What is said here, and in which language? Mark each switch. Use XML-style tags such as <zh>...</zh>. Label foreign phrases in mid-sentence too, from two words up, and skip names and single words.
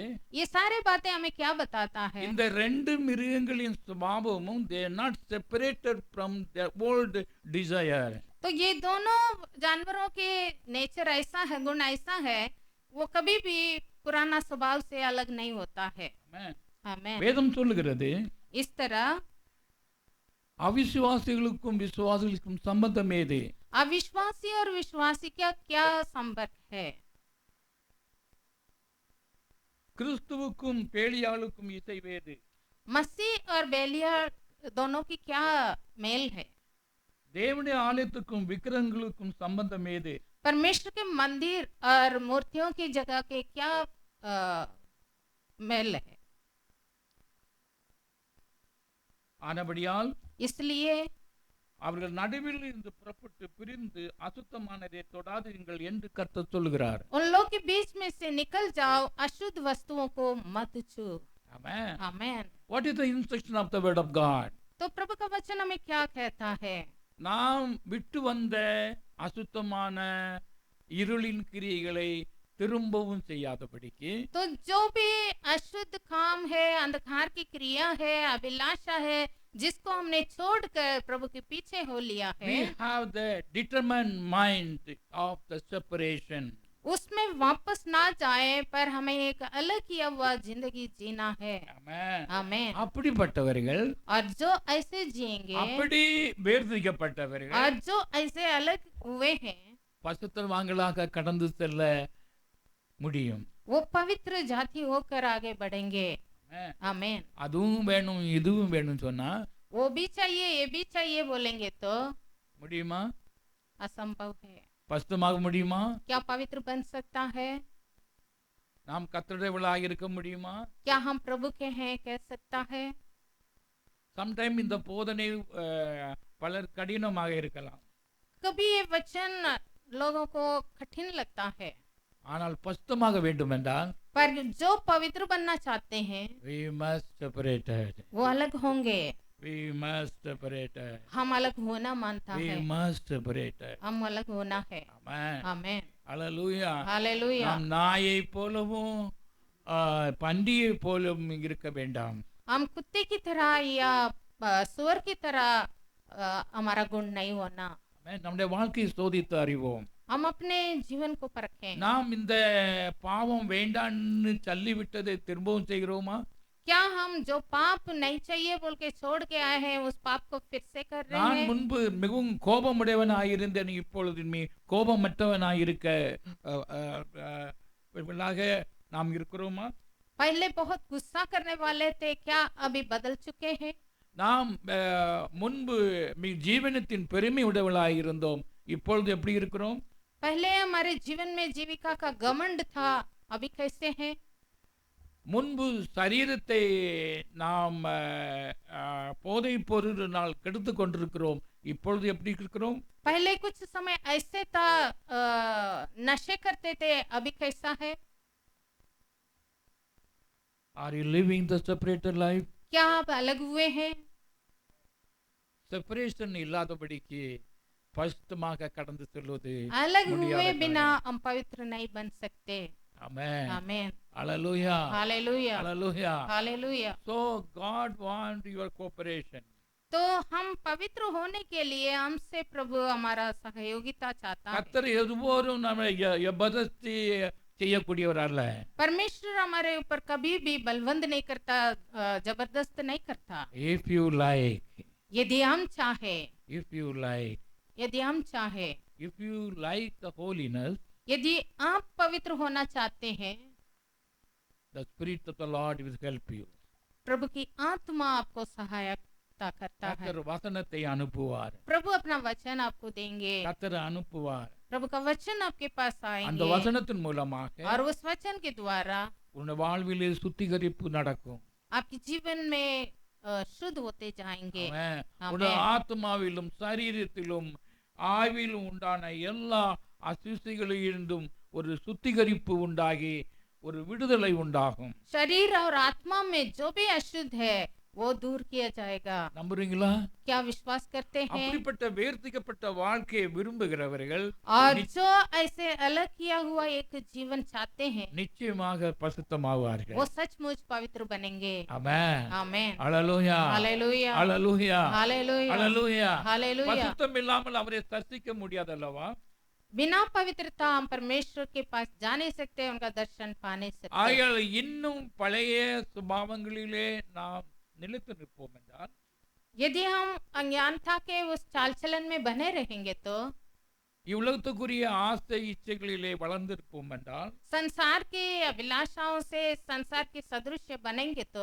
<hi>ये सारे बातें हमें क्या बताता है?</hi> <ta>இந்த 2 மிருகங்களின் சுபாவமும்</ta> <en>they are not separated from their old desire.</en> <hi>तो ये दोनों जानवरों के नेचर ऐसा है, गुण ऐसा है, वो कभी भी पुराना स्वभाव से अलग नहीं होता है।</hi> <ta>ஆமென்.</ta> <hi>आमेन।</hi> <ta>வேதம் சொல்லுகிறது</ta> <hi>इस तरह</hi> <ta>அவிசுவாசிகளுக்கும் விசுவாசிகளுக்கும் சம்பந்தம் ஏது?</ta> <hi>अविश्वासी और विश्वासी का क्या संपर्क है?</hi> <ta>கிறிஸ்துவுக்கும் பேலியாளுக்கும் இசை வேது?</ta> <hi>मसीह और बेलिया दोनों की क्या मेल है?</hi> <ta>தேவனுடைய ஆலயத்துக்கும் விக்கிரகங்களுக்கும் சம்பந்தம் ஏது?</ta> <hi>परमेश्वर के मंदिर और मूर्तियों की जगह के क्या मेल है?</hi> <ta>ஆனபடியால்</ta> <hi>इसलिए</hi> <ta>அவர்கள் நடுவில் இருந்து புறப்பட்டு பிரிந்து அசுத்தமானதை தொடாதீர்கள் என்று கர்த்தர் சொல்லுகிறார்.</ta> <hi>उन लोग के बीच में से निकल जाओ, अशुद्ध वस्तुओं को मत छू।</hi> <ta>ஆமென்.</ta> <hi>आमेन।</hi> <en>What is the instruction of the word of God?</en> <hi>तो प्रभु का वचन हमें क्या कहता है?</hi> <ta>நாம் விட்டு வந்த அசுத்தமான இருளின் கிரியைகளை திரும்பவும் செய்யாதபடிக்கு</ta> <hi>तो जो भी अशुद्ध काम है, अंधकार की क्रिया है, अभिलाषा है, जिसको हमने छोड़कर प्रभु के पीछे हो लिया है,</hi> <en>we have the determined mind of the separation.</en> <hi>उसमें वापस ना जाए, पर हमें एक अलग किया हुआ जिंदगी जीना है।</hi> <ta>ஆமென்.</ta> <hi>आमीन।</hi> <ta>அப்படிப்பட்டவர்கள்,</ta> <hi>और जो ऐसे जिएंगे</hi> <ta>அப்படி வேர்திரிக்கப்பட்டவர்கள்</ta> <hi>और जो ऐसे अलग हुए हैं,</hi> <ta>பசுத்தவான்களாக கடந்து செல்ல முடியும்.</ta> <hi>वो पवित्र जाति होकर आगे बढ़ेंगे।</hi> <ta>ஆமென்.</ta> <hi>आमीन।</hi> <ta>அதுவும் வேணும் இதுவும் வேணும் சொன்னா</ta> <hi>वो भी चाहिए ये भी चाहिए बोलेंगे तो</hi> <ta>முடியுமா?</ta> <hi>असंभव है।</hi> <ta>பசுத்தமாக முடியுமா?</ta> <hi>क्या पवित्र बन सकता है?</hi> <ta>நாம் கர்த்தருடையவர்களாக இருக்க முடியுமா?</ta> <hi>क्या हम प्रभु के हैं कह सकता है?</hi> <ta>சம்டைம் இந்த போதனை பலர் கடினமாக இருக்கலாம்.</ta> <hi>कभी ये वचन लोगों को कठिन लगता है,</hi> <ta>ஆனால் பசுத்தமாக வேண்டும் என்றால்</ta> <hi>पर जो पवित्र बनना चाहते हैं</hi> <en>we must separated.</en> <hi>वो अलग होंगे।</hi> <en>We must separated.</en> <hi>हम अलग होना मानता</hi> <en>We</en> <hi>है,</hi> <en>must separated.</en> <hi>हम अलग होना है।</hi> <en>Amen.</en> <hi>आमीन।</hi> <en>Hallelujah.</en> <hi>हालेलुया।</hi> <ta>நாம் நாயை போலவும் பண்டிகை போலவும் இருக்க வேண்டாம்.</ta> <hi>हम कुत्ते की तरह या सुअर की तरह हमारा गुण नहीं होना।</hi> <ta>Amen. நம்முடைய வாழ்க்கையை சோதித்து அறிவோம்.</ta> <hi>हम अपने जीवन को परखें।</hi> <ta>நாம் இந்த பாவம் வேண்டான்னு தள்ளிவிட்டதை திரும்பவும் செய்கிறோமா?</ta> <hi>क्या हम जो पाप नहीं चाहिए बोल के छोड़ के आए हैं उस पाप को फिर से कर रहे</hi> <ta>நான்</ta> <hi>हैं?</hi> <ta>முன்பு மிகவும் கோபமுடையவனாயிருந்தேன், இப்பொழுது கோபமற்றவனாயிருக்க நாம் இருக்கிறோமா?</ta> <hi>पहले बहुत गुस्सा करने वाले थे, क्या अभी बदल चुके हैं?</hi> <ta>நாம் முன்பு ஜீவனத்தின் பெருமை உடையவளாயிருந்தோம், இப்பொழுது எப்படி இருக்கிறோம்?</ta> <hi>पहले हमारे जीवन में जीविका का घमंड था, अभी कैसे हैं?</hi> <ta>முன்பு சரீரத்தை நாம் போதை பொருளினால் கெடுத்து கொண்டிருக்கிறோம், இப்பொழுது எப்படி இருக்கிறோம்?</ta> <hi>पहले कुछ समय ऐसे था, नशे करते थे, अभी कैसा है?</hi> <en>Are you living the separated life?</en> <hi>क्या आप अलग हुए हैं?</hi> <ta>செப்பரேஷன் இல்லாதபடிக்கு பரிசுத்தமாக கடந்து செல்வது</ta> <hi>अलग</hi> <ta>முடியாத</ta> <hi>हुए बिना</hi> <ta>காரியம்.</ta> <hi>हम पवित्र नहीं बन सकते।</hi> <en>Amen.</en> <hi>आमीन।</hi> <en>Hallelujah.</en> <hi>हालेलुया।</hi> <en>Hallelujah.</en> <hi>हालेलुया।</hi> <en>So God wants your cooperation.</en> <hi>तो हम पवित्र होने के लिए हमसे प्रभु हमारा सहयोगिता चाहता है।</hi> <ta>கர்த்தர் எதுவோரும் நம்ம ஜபர்தஸ்தி செய்யக்கூடியவர் அல்ல.</ta> <hi>परमेश्वर हमारे ऊपर कभी भी बलवंत नहीं करता, जबरदस्त नहीं करता।</hi> <en>If you like,</en> <hi>यदि हम चाहे,</hi> <en>if you like,</en> <hi>यदि हम चाहे,</hi> <en>if you like the holiness,</en> <hi>यदि आप पवित्र होना चाहते हैं,</hi> <en>the Spirit of the Lord will help you.</en> <hi>प्रभु की आत्मा आपको सहायता करता है।</hi> <ta>கர்த்தர் வசனத்தை அனுப்புவார்.</ta> <hi>प्रभु अपना वचन आपको देंगे,</hi> <ta>கர்த்தர் அனுப்புவார்.</ta> <hi>प्रभु का वचन आपके पास</hi> <ta>அந்த</ta> <hi>आएंगे</hi> <ta>வசனத்தின் மூலமாக</ta> <hi>और उस वचन के द्वारा</hi> <ta>உன் வாழ்விலே சுத்திகரிப்பு நடக்கும்.</ta> <hi>आपके जीवन में शुद्ध होते जाएंगे।</hi> <ta>ஆமென். ஆமென். உன் ஆத்மாவிலும் சரீரத்திலும் ஆவிலும் உண்டான எல்லா அசுசிகளிலிருந்தும் ஒரு சுத்திகரிப்பு உண்டாகி ஒரு விடுதலை உண்டாகும்.</ta> <hi>शरीर और आत्मा में जो भी अशुद्ध है वो दूर किया जाएगा।</hi> <ta>நம்புறீங்களா?</ta> <hi>क्या विश्वास करते हैं?</hi> <ta>அப்படிப்பட்ட வேர்த்திக்கப்பட்ட வாழ்க்கையை விரும்புகிறவர்கள்</ta> <hi>और जो ऐसे अलग किया हुआ एक जीवन चाहते हैं</hi> <ta>நிச்சயமாக பரிசுத்தமாவார்கள்.</ta> <hi>वो सचमुच पवित्र बनेंगे।</hi> <ta>ஆமென்.</ta> <hi>आमीन।</hi> <ta>அல்லேலூயா.</ta> <hi>हालेलुया।</hi> <ta>அல்லேலூயா.</ta> <hi>हालेलुया।</hi> <ta>அல்லேலூயா.</ta> <hi>हालेलुया।</hi> <ta>பரிசுத்தம் இல்லாமல் அவரை தரிசிக்க முடியாதல்லவா?</ta> <hi>बिना पवित्रता हम परमेश्वर के पास जा नहीं सकते, उनका दर्शन पा नहीं सकते।</hi> <ta>ஆகையால் இன்னும் பழைய சுபாவங்களிலே நாம் நிலைத்து நிற்போம் என்றால்</ta> <hi>यदि हम अज्ञानता के उस चाल चलन में बने रहेंगे तो,</hi> <ta>இவ்வுலகத்துக்குரிய ஆசை இச்சைகளிலே வளர்ந்திருப்போம் என்றால்</ta> <hi>संसार की अभिलाषाओं से संसार के सदृश बनेंगे तो</hi>